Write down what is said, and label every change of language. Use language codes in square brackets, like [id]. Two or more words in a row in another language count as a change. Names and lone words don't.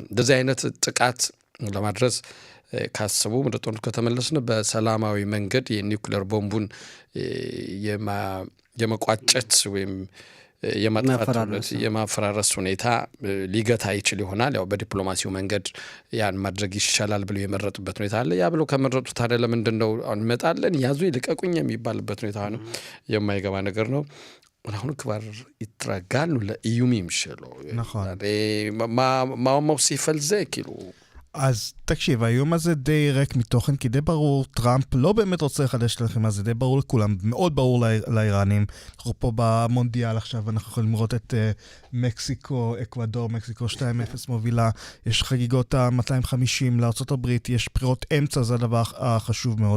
[am] እንደዚህ አይነት ጥቃት ለማድረስ ካሰቡ ወደ ጦርነቱ ከተመለስን በሰላማዊ መንገድ የኒውክሌር ቦምቡን የመቋጨት ወይም የማፈራረስ ሁኔታ ሊገታ ይችል ይሆናል። ያው በዲፕሎማሲው መንገድ ያን ማድረግ ይሻላል ብለው የመረጡበት ሁኔታ አለ። ያ ብለው ከመረጡት ታዲያ ለምንድነው እንመጣለን ያዙ ይልቀቁኝ የሚባልበት ሁኔታ ነው? የማይገባ ነገር ነው። አሁን [he] כבר התרגלו לאיומים שלו מה מוסיף על זה כאילו? אז תקשיב, היום הזה די ריק מתוכן, כי די ברור, טראמפ לא באמת רוצה לחדש לכם, אז זה די ברור לכולם, מאוד ברור לאיראנים. אנחנו פה במונדיאל עכשיו, אנחנו יכולים לראות את מקסיקו, אקוודור, מקסיקו 2-0 מובילה, יש חגיגות ה-250 לארצות הברית, יש בחירות אמצע, זה הדבר החשוב מאוד.